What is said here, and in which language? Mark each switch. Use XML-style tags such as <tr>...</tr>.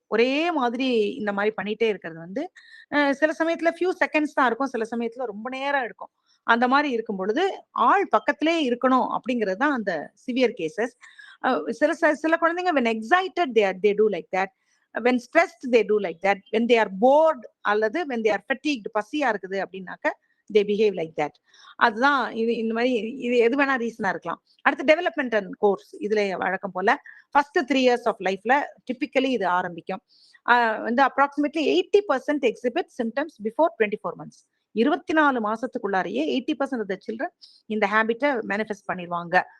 <ta>ஒரே மாதிரி இந்த மாதிரி பண்ணிட்டே இருக்கிறது வந்து சில சமயத்துல ஃபியூ செகண்ட்ஸ் தான் இருக்கும், சில சமயத்துல ரொம்ப நேரம் இருக்கும். அந்த மாதிரி இருக்கும் பொழுது ஆள் பக்கத்திலே இருக்கணும் அப்படிங்கிறது தான் அந்த சிவியர் கேசஸ். சில குழந்தைங்க</ta> <en>when excited they do like that, when stressed they do like that, when they are bored அல்லது when they are fatigued,</en> <ta>பசியா இருக்குது அப்படின்னாக்க</ta> <en>they behave like that.</en> <ta>அதுதான் இந்த மாதிரி இது எது வேணா ரீசனா இருக்கலாம். அடுத்து டெவலப்மெண்ட் அண்ட் கோர்ஸ், இதுல வழக்கம் போல ஃபர்ஸ்ட் 3 years ஆஃப் லைஃப்ல டிபிக்கலி இது ஆரம்பிக்கும்.</ta> <en>வந்து approximately 80% exhibit symptoms before 24 months.</en> <ta>24 மாசத்துக்குள்ளாரையே 80% of the children இந்த ஹேபிட்டை மேனிஃபெஸ்ட் பண்ணிடுவாங்க.</ta>